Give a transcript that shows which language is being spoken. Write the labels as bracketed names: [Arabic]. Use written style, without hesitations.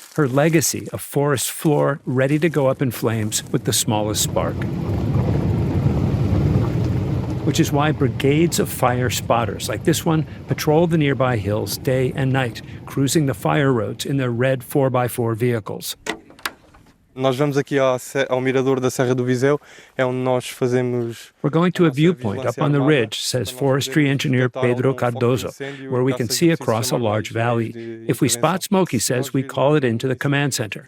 [English] Her legacy, a forest floor ready to go up in flames with the smallest spark. Which is why brigades of fire spotters like this one patrol the nearby hills day and night, cruising the fire roads in their red 4x4 vehicles. [Portuguese] Nós vamos aqui ao mirador da Serra do Viseu, onde nós fazemos. [English] We're going to a viewpoint up on the ridge, says forestry engineer Pedro Cardoso, where we can see across a large valley. If we spot smoke, he says, we call it into the command center.